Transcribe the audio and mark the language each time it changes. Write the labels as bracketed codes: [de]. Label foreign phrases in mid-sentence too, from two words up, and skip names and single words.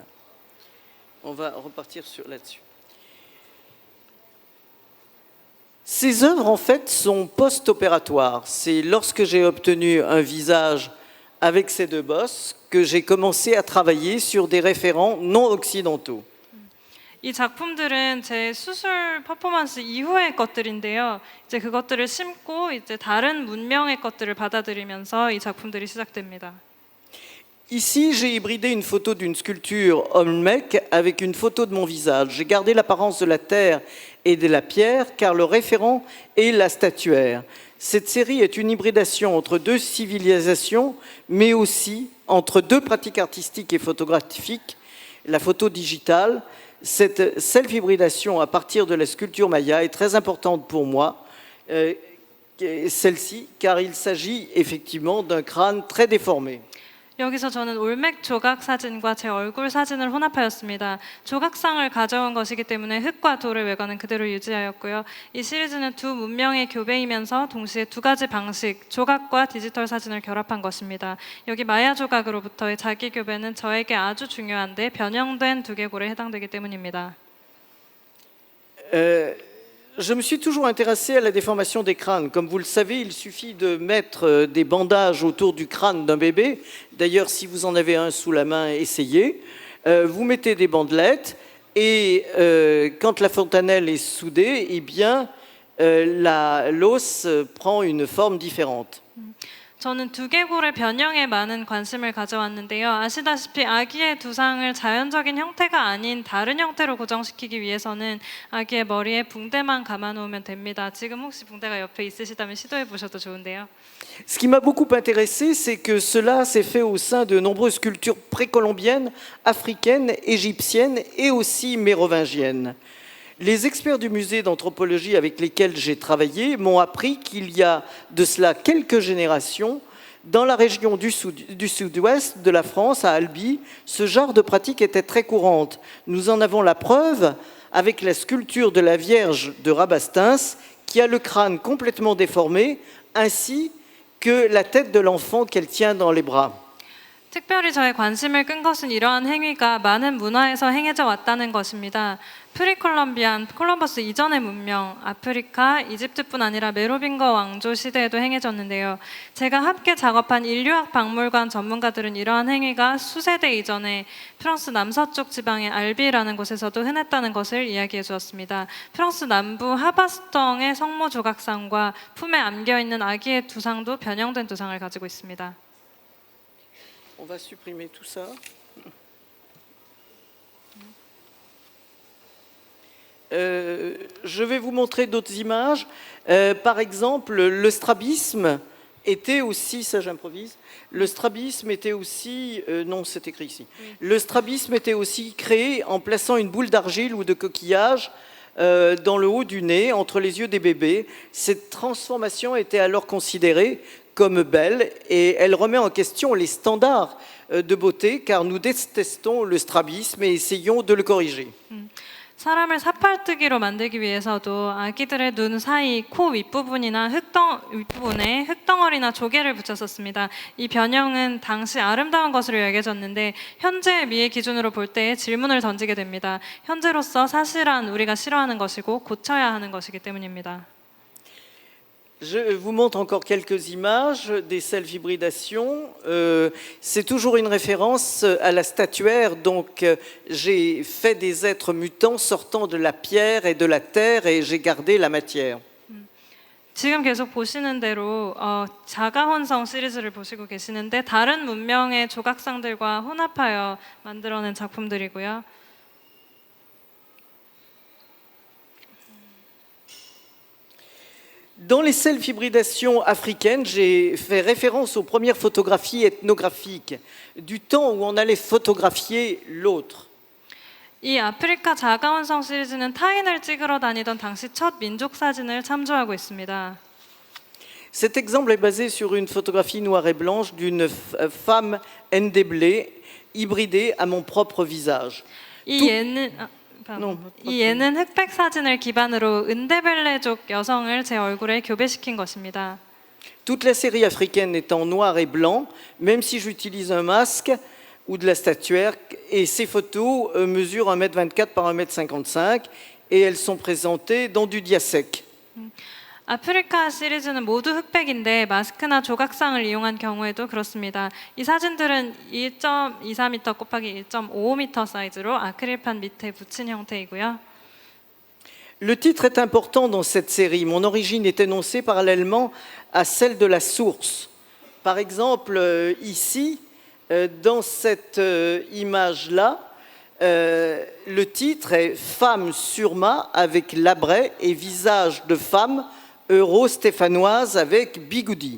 [fr] On va repartir là-dessus. Ces œuvres, en fait, sont post-opératoires. C'est lorsque j'ai obtenu un visage avec ces deux bosses que j'ai commencé à travailler sur des référents non occidentaux. [ko] 이 작품들은 제 수술 퍼포먼스 이후의 것들인데요. 이제 그것들을 심고 이제 다른 문명의 것들을 받아들이면서 이 작품들이 시작됩니다. [fr] Ici, j'ai hybridé une photo d'une sculpture Olmec avec une photo de mon visage. J'ai gardé l'apparence de la terre et de la pierre car le référent est la statuaire. Cette série est une hybridation entre deux civilisations, mais aussi entre deux pratiques artistiques et photographiques, la photo digitale. Cette self-hybridation à partir de la sculpture maya est très importante pour moi, celle-ci, car il s'agit effectivement d'un crâne très déformé. [ko] 여기서 저는 올맥 조각 사진과 제 얼굴 사진을 혼합하였습니다. 조각상을 가져온 것이기 때문에 흙과 돌의 외관은 그대로 유지하였고요. 이 시리즈는 두 문명의 교배이면서 동시에 두 가지 방식, 조각과 디지털 사진을 결합한 것입니다. 여기 마야 조각으로부터의 자기 교배는 저에게 아주 중요한데 변형된 두개골에 해당되기 때문입니다. [fr] Je me suis toujours intéressé à la déformation des crânes. Comme vous le savez, il suffit de mettre des bandages autour du crâne d'un bébé. D'ailleurs, si vous en avez un sous la main, essayez. Vous mettez des bandelettes et quand la fontanelle est soudée, eh bien, l'os prend une forme différente. [ko] 저는 두개골의 변형에 많은 관심을 가져왔는데요. 아시다시피 아기의 두상을 자연적인 형태가 아닌 다른 형태로 고정시키기 위해서는 아기의 머리에 붕대만 감아놓으면 됩니다. 지금 혹시 붕대가 옆에 있으시다면 시도해 보셔도 좋은데요. [fr] Ce qui m'a beaucoup intéressé, c'est que cela s'est fait au sein de nombreuses cultures précolombiennes, africaines, égyptiennes et aussi mérovingiennes. Les experts du musée d'anthropologie avec lesquels j'ai travaillé m'ont appris qu'il y a de cela quelques générations, Dans la région du sud-ouest de la France, à Albi, ce genre de pratique était très courante. Nous en avons la preuve avec la sculpture de la Vierge de Rabastens, qui a le crâne complètement déformé, ainsi que la tête de l'enfant qu'elle tient dans les bras. [ko] 특별히 저의 관심을 끈 것은 이러한 행위가 많은 문화에서 행해져 왔다는 것입니다. 프리콜럼비안, 콜럼버스 이전의 문명, 아프리카, 이집트뿐 아니라 메로빙거 왕조 시대에도 행해졌는데요. 제가 함께 작업한 인류학 박물관 전문가들은 이러한 행위가 수세대 이전에 프랑스 남서쪽 지방의 알비라는 곳에서도 흔했다는 것을 이야기해 주었습니다. 프랑스 남부 하바스텅의 성모 조각상과 품에 안겨있는 아기의 두상도 변형된 두상을 가지고 있습니다. [fr] On va supprimer tout ça. Je vais vous montrer d'autres images. Par exemple, le strabisme était aussi, ça j'improvise, le strabisme était aussi, non c'est écrit ici, le strabisme était aussi créé en plaçant une boule d'argile ou de coquillage dans le haut du nez, entre les yeux des bébés. Cette transformation était alors considérée comme belle et elle remet en question les standards de beauté car nous détestons le strabisme et essayons de le corriger. [ko] 사람을 사팔뜨기로 만들기 위해서도 아기들의 눈 사이, 코 윗부분이나 윗부분에 흙덩어리나 조개를 붙였었습니다. 이 변형은 당시 아름다운 것으로 여겨졌는데 현재의 미의 기준으로 볼 때 질문을 던지게 됩니다. 현재로서 사실은 우리가 싫어하는 것이고 고쳐야 하는 것이기 때문입니다. [fr] Je vous montre encore quelques images des self-hybridations. C'est toujours une référence à la statuaire. Donc, j'ai fait des êtres mutants sortant de la pierre et de la terre et j'ai gardé la matière. [ko] 지금 계속 보시는 대로 자가혼성 시리즈를 보시고 계시는데 다른 문명의 조각상들과 혼합하여 만들어낸 작품들이고요. [fr] Dans les self-hybridations africaines, j'ai fait référence aux premières photographies ethnographiques, du temps où on allait photographier l'autre. [ko] 이 아프리카 자가원성 시리즈는 타인을 찍으러 다니던 당시 첫 민족 사진을 참조하고 있습니다. [fr] Cet exemple est basé sur une photographie noire et blanche d'une femme ndéblée, hybridée à mon propre visage. [ko] 이 예는 흑백 사진을 기반으로 은데벨레족 여성을 제 얼굴에 교배시킨 것입니다. Toute la série africaine est en noir et blanc, même si j'utilise un masque ou de la statuaire, et ces photos mesurent 1m24 par 1m55 et elles sont présentées dans du diasec. 아프리카 시리즈는 모두 흑백인데 마스크나 조각상을 이용한 경우에도 그렇습니다. 이 사진들은 2.24m 곱하기 1.55m 사이즈로 아크릴판 밑에 붙인 형태이고요. [fr] Le titre est important dans cette série. Mon origine est énoncée parallèlement à celle de la source. Par exemple, ici, dans cette image-là, le titre est « Femme sur mât avec labret et visage de femme euro-stéphanoise avec bigoudi ».